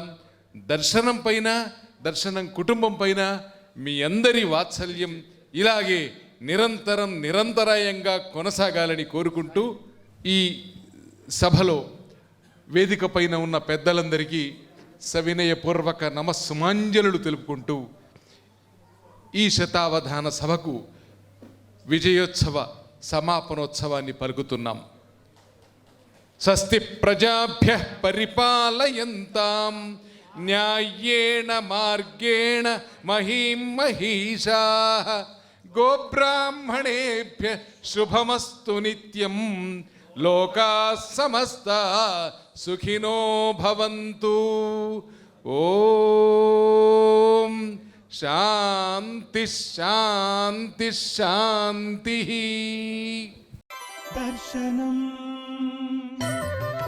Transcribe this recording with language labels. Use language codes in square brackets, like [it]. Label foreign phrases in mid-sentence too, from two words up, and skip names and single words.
[te] దర్శనం పైన, దర్శనం కుటుంబం పైన మీ అందరి వాత్సల్యం ఇలాగే నిరంతరాయంగా కొనసాగాలని కోరుకుంటూ ఈ సభలో వేదిక పైన ఉన్న పెద్దలందరికీ సవినయపూర్వక నమస్సుమాంజలు తెలుపుకుంటూ ఈ శతావధాన సభకు విజయోత్సవ సమాపనోత్సవాన్ని పలుకుతున్నాం. [sa] స్వస్తి ప్రజాభ్య పరిపాలయంతాం న్యాయేణ మార్గేణ మహీం మహీషాః గోబ్రాహ్మణేభ్య శుభమస్తు నిత్యం లోకాః సమస్తాః సుఖినో భవంతు. ఓం శాంతి శాంతి శాంతి. [te] దర్శనం